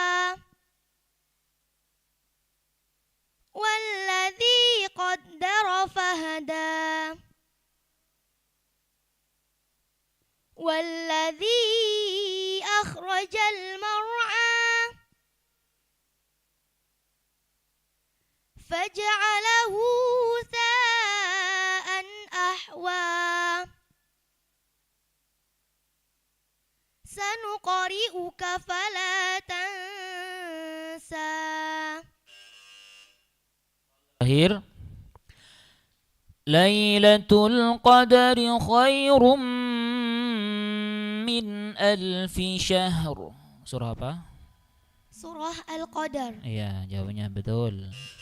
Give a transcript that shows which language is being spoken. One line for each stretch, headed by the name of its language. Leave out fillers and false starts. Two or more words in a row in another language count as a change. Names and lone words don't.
Arabic: والذي قدر فهدى والذي أخرج المرعى فجعله غثاء أحوى. سنقرئك فلا تنسى.
Indonesian: Akhir.
Arabic: ليلة القدر خير من ألف شهر.
Indonesian: Surah apa? Surah Al-Qadar. Iya, jawabannya betul.